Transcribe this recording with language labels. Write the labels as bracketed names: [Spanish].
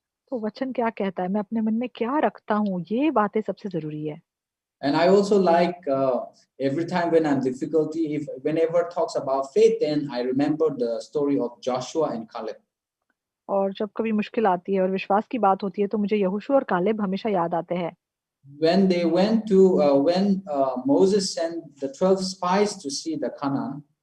[Hindi] तो वचन क्या कहता है, मैं अपने मन में क्या रखता हूँ, ये बातें सबसे जरूरी है. [English] And I also like every time when I'm difficulty, whenever talks about faith, then I remember the story of Joshua and Caleb. [Hindi] और जब कभी मुश्किल आती है और विश्वास की बात होती है तो मुझे यहोशू और कालेब हमेशा याद आते हैं. [English] When they went to when Moses sent the 12 spies to see the Canaan.